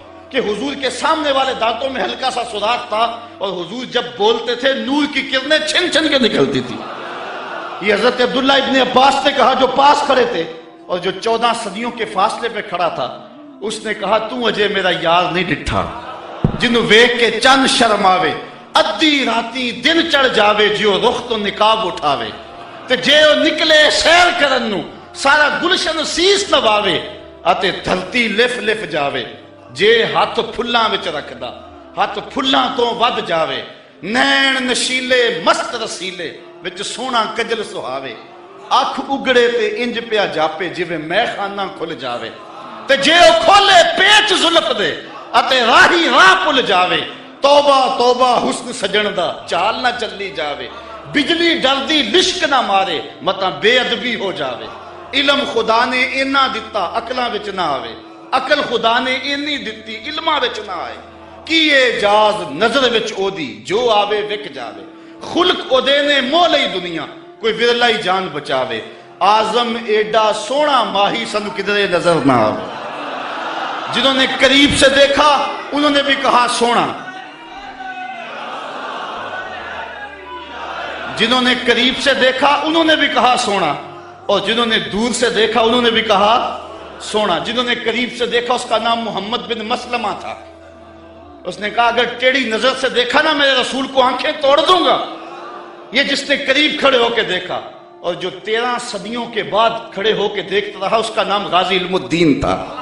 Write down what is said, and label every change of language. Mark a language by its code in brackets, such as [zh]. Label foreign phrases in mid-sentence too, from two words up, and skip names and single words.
[ur] کہ حضور کے سامنے والے دانتوں میں ہلکا سا سوراخ تھا اور حضور جب بولتے تھے نور کی کرنیں چھن چھن کے نکلتی تھی. یہ حضرت عبداللہ ابن عباس نے کہا جو پاس کھڑے تھے اور جو 14 صدیوں کے فاصلے پہ کھڑا تھا. اس نے کہا [pa] تو اجے میرا یار نہیں ڈٹھا جنوں ویکھ کے چند شرم آوے ادھی راتی دن چڑھ جاوے جیو رخ تو نقاب اٹھاوے تے جے او نکلے سیر کرن نو سارا گلشن سیس نواوے اتے دھرتی لف لف جاوے جے ہاتھ پھلاں وچ رکھدا ہاتھ پھلاں تو ود جاوے نین نشیلے مست رسیلے وچ سونا کجل سہاوے اکھ اگڑے تے انج پیا جاپے جویں میں خانہ کھل جاوے تے جے او کھولے پیچ زلف دے اتے راہی راہ پل جاوے توبہ توبہ حسن سجن دا چال نہ چلی جاوے بجلی ڈردی لشک نہ مارے متا بے ادبی ہو جاوے علم خدا نے اینا دتا عقلاں وچ نہ آوے عقل خدا نے اینی دتی علماں وچ نہ آئے کی اعجاز نظر وچ او دی جو آوے وک جاوے خلق او دے نے مول ہی دنیا کوئی ورلا ہی جان بچاوے آزم ایڈا سونا ماہی سنو کدھرے نظر نہ آوے [ur] جنہوں نے قریب سے دیکھا انہوں نے بھی کہا سونا جنہوں نے قریب سے دیکھا انہوں نے بھی کہا سونا اور جنہوں نے دور سے دیکھا انہوں نے بھی کہا سونا جنہوں نے قریب سے دیکھا اس کا نام محمد بن مسلمہ تھا اس نے کہا اگر ٹیڑھی نظر سے دیکھا نا میرے رسول کو آنکھیں توڑ دوں گا یہ جس نے قریب کھڑے ہو کے دیکھا اور جو 13 صدیوں کے بعد کھڑے ہو کے دیکھتا رہا اس کا نام غازی علم الدین تھا